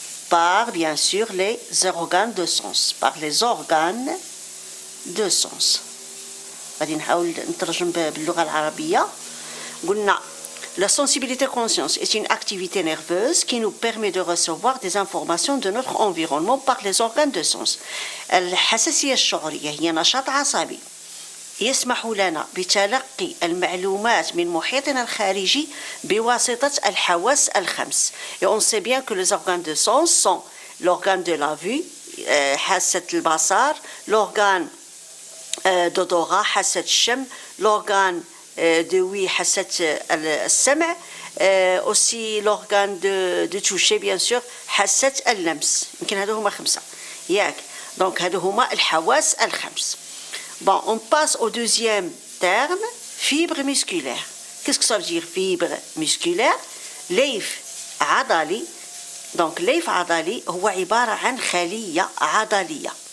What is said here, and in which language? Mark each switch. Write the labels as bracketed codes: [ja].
[fr] Par, bien sûr, les organes de sens. [ar] غادي نحاول نترجم باللغة العربية. قلنا [fr] la sensibilité consciente est une activité nerveuse qui nous permet de recevoir des informations de notre environnement par les organes de sens. [ar] الحساسية الشعورية هي نشاط عصبي يسمح لنا بتلقي المعلومات من محيطنا الخارجي بواسطة الحواس الخمس. [fr] Et on sait bien que les organes de sens sont l'organe de la vue, [ar] حاسة البصر, [fr] l'organe d'odorat, [ar] حاسة الشم, [fr] l'organe de oui, [ar] حاسة السمع, [fr] aussi l'organe de toucher bien sûr, [ar] حاسة اللمس. يمكن هذو هما 5 ياك. Donc هذو هما الحواس الخمس. [fr] Bon, on passe au deuxième terme, fibre musculaire. Qu'est-ce que ça veut dire fibre musculaire? [ar] ليف عضلي. Donc ليف عضلي هو عبارة عن خلية عضلية.